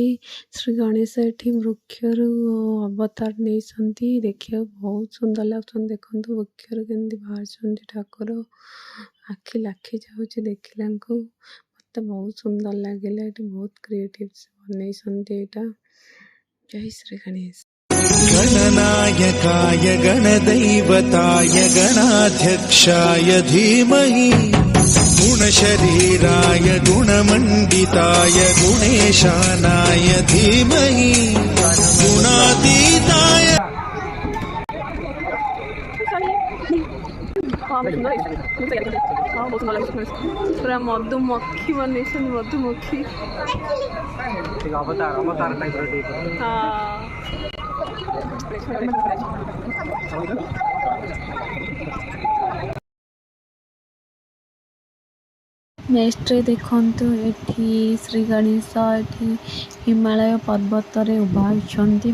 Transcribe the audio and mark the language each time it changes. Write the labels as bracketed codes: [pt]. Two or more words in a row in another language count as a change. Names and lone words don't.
[or] ଶ୍ରୀ ଗଣେଶ ଏଠି ବୃକ୍ଷରୁ ଅବତାର ନେଇଛନ୍ତି। ଦେଖିବାକୁ ବହୁତ ସୁନ୍ଦର ଲାଗୁଛନ୍ତି। ଦେଖନ୍ତୁ ବୃକ୍ଷରୁ କେମିତି ବାହାରିଛନ୍ତି ଠାକୁର। ଆଖି ଲାଖି ଯାଉଛି ଦେଖିଲାଙ୍କୁ। ମୋତେ ବହୁତ ସୁନ୍ଦର ଲାଗିଲା। ଏଠି ବହୁତ କ୍ରିଏଟିଭ ସେ ବନେଇଛନ୍ତି ଏଇଟା। ଜୟ ଶ୍ରୀ ଗଣେଶ। [sa] गणनायकाय गणदैवताय गणाध्यक्षाय धीमहि गुणशरीराय गुणमण्डिताय गुणेशानाय धीमहि गुणातीताय। [or] ପୂରା ମଧୁମକ୍ଖୀ ବନେଇଛନ୍, ମଧୁମକ୍ଖୀ ଅବତାର ଟାଇପ ନେକ୍ସଟ ଦେଖନ୍ତୁ ଏଠି ଶ୍ରୀ ଗଣେଶ ଏଠି ହିମାଳୟ ପର୍ବତ ରେ ଉଭା ହୋଇଛନ୍ତି।